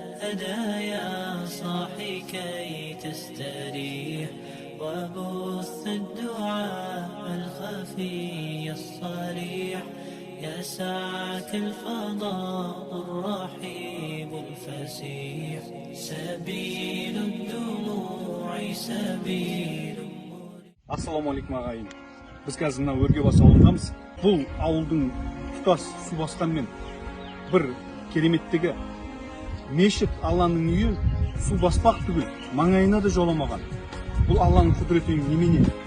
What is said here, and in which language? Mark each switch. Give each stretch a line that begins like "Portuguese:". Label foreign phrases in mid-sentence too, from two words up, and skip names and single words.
Arabic: هدى يا صاحي كي تستريح، وبث الدعاء الخفي الصريح، يسعك الفضاء الرحيب الفسيح، سبيل الدموع سبيل. السلام عليكم ағайын.
Kazakh: Biz қазір мына Өргебас ауылындамыз. Бұл ауылдың тұтас су басқанмен бір кереметтігі мешіт Алланың үйі су баспақ түгіл, маңайына да жоламаған. Бұл Алланың құдіретінің немене?